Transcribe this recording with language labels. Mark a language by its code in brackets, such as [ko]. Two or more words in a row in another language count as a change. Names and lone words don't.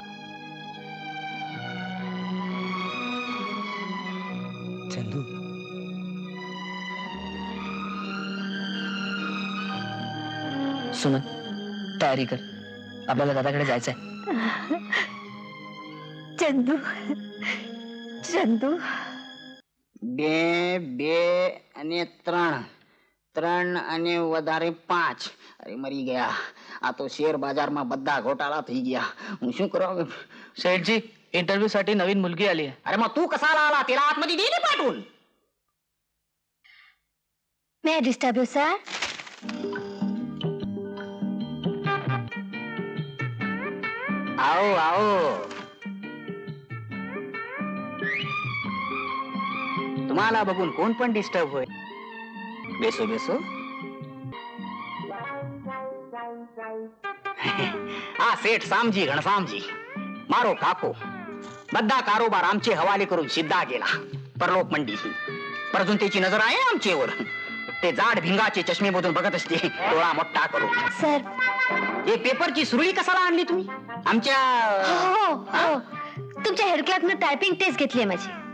[mr] चंदू, सुमन तयारी कर, आपल्याला दादाकडे जायचंय. चंदू, चंदू, [gu] બે બે અને ત્રણ, ત્રણ અને વધારે 5. અરે મરી ગયા. આ તો શેર બજારમાં બધા ઘોટાળા થઈ ગયા. હું શું કરું? [mr] सेठजी इंटरव्ह्यू साठी नवीन मुलगी आली आहे. अरे मग तू कसा आला? तिला आतमध्ये दे ना पाठवून. [en] May disturb you sir? [hi] आओ आओ. [mr] तुम्हाला बघून कोण पण डिस्टर्ब होय. [gu] बेसो बेसो. આ શેઠ સામજી ઘણસામજી મારો કાકો બધા કારોબાર આમचे [mr] हवाले करून सिद्धा गेला परलोक मंडी. पर अजून त्याची नजर आहे आमचेवर. ते जाड भिंगाचे चष्मे मधून बघत असते डोळा मोठा करून. सर हे पेपरची सुरळी कशाला आणली तुम्ही आमच्या? हो हो, तुमच्या हेड क्लार्कनं [en] typing test [mr] घेतली माझी.